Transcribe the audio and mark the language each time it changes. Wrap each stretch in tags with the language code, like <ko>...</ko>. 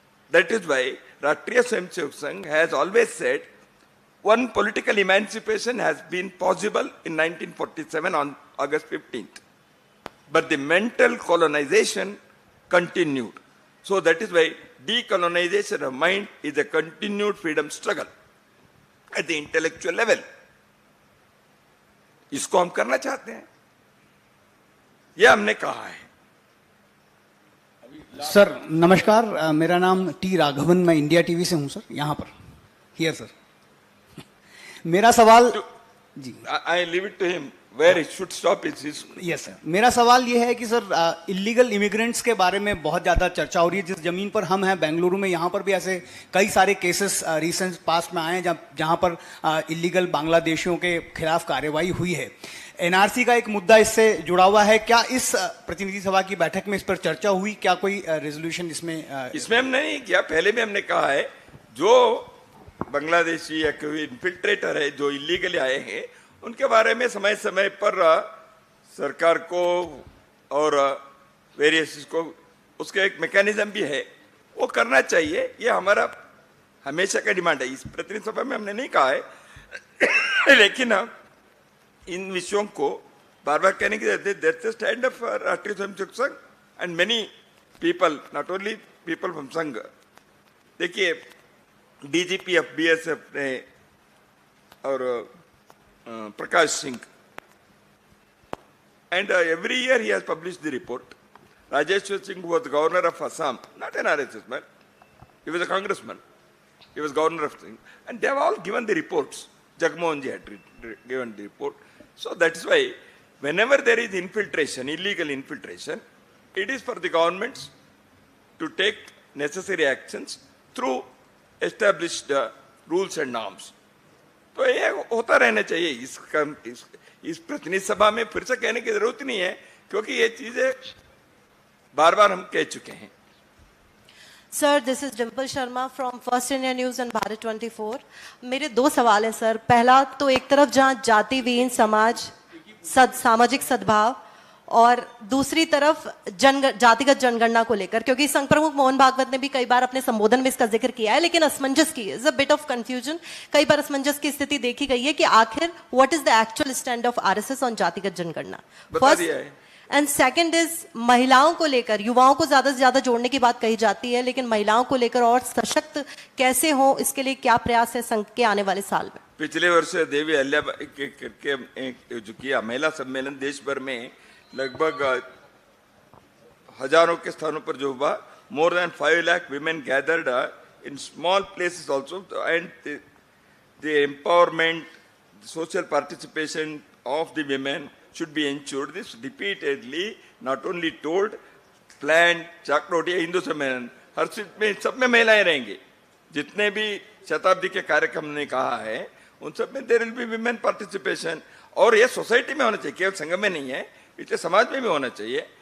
<en>That is why Rashtriya Swayamsevak Sangh has always said one political emancipation has been possible in 1947 on August 15th. But the mental colonization continued. So that is why decolonization of mind is a continued freedom struggle at the intellectual level.</en> <hi>इसको हम करना चाहते हैं, ये हमने कहा है. Sir नमस्कार, मेरा नाम टी राघवन, मैं इंडिया टीवी से हूं सर, यहाँ पर हियर सर. मेरा सवाल जी,</hi> <en>I leave it to him where it should stop is his.</en> <hi>Yes sir, मेरा सवाल ये है कि सर इलीगल इमिग्रेंट्स के बारे में बहुत ज़्यादा चर्चा हो रही है. जिस ज़मीन पर हम हैं बेंगलुरु में, यहाँ पर भी ऐसे कई सारे केसेस रिसेंट पास्ट में आए हैं जहाँ पर इलीगल बांग्लादेशियों के खिलाफ कार्रवाई हुई है. एनआरसी का एक मुद्दा इससे जुड़ा हुआ है. क्या इस प्रतिनिधि सभा की बैठक में इस पर चर्चा हुई? क्या कोई रेजोल्यूशन इसमें हमने नहीं किया. पहले भी हमने कहा है, जो बांग्लादेशी या कोई इन्फिल्ट्रेटर है जो इलीगली आए हैं, उनके बारे में समय समय पर सरकार को और वेरियस को उसका एक मैकेनिज्म भी है, वो करना चाहिए. ये हमारा हमेशा का डिमांड है. इस प्रतिनिधि सभा में हमने नहीं कहा है, लेकिन इन विषयों को बार बार कहने की जरूरत है.</hi> <en>That's the stand of Rashtriya Swayamsevak Sangh and many people, not only people from Sangh.</en> <hi>देखिए, डीजीपी एफबीएस ने और Prakash Singh,</hi> <en>And every year he has published the report. Rajeshwar Singh was the governor of Assam, not an RSS man. He was a congressman. He was governor of Singh. And they have all given the reports. Jagmohan ji had given the report. So that is why whenever there is infiltration, illegal infiltration, it is for the governments to take necessary actions through established rules and norms.</en> <hi>तो ये होता रहना चाहिए. इस प्रतिनिधि सभा में फिर से कहने की जरूरत नहीं है, क्योंकि ये चीजें बार बार हम कह चुके हैं.</hi> <en>Sir, this is Dimple Sharma from First India News and Bharat 24.</en> <hi>मेरे दो सवाल हैं सर. पहला तो एक तरफ जहां जाति विहीन समाज, सामाजिक सद्भाव, और दूसरी तरफ जातिगत जनगणना को लेकर, क्योंकि संघ प्रमुख मोहन भागवत ने भी कई बार अपने संबोधन में इसका जिक्र किया है, लेकिन असमंजस की</hi> <en>Is a bit of confusion.</en> <hi>कई बार असमंजस की स्थिति देखी गई है कि आखिर</hi> <en>what is the actual stand of RSS on</en> <hi>जातिगत जनगणना.</hi> <en>first and second is</en> <hi>महिलाओं को लेकर, युवाओं को ज्यादा से ज्यादा जोड़ने की बात कही जाती है, लेकिन महिलाओं को लेकर और सशक्त कैसे हो, इसके लिए क्या प्रयास है संघ के आने वाले साल में? पिछले वर्ष देवी अहल्याबाई के जो किया महिला सम्मेलन देश भर में लगभग हजारों के स्थानों पर जो हुआ,</hi> <en>more than 5 lakh women gathered in small places also, and the empowerment, the social participation of the women should be ensured. This repeatedly not only told, planned,</en> <hi>चाकरोटिया Hindu सम्मेलन, हर चीज में सब में महिलाएं रहेंगी. जितने भी शताब्दी के कार्यक्रम ने कहा है उन सब में</hi> <en>there will be women participation.</en> <hi>और ये सोसाइटी में होना चाहिए, केवल संघ में नहीं है, इसलिए समाज में भी होना चाहिए.</hi>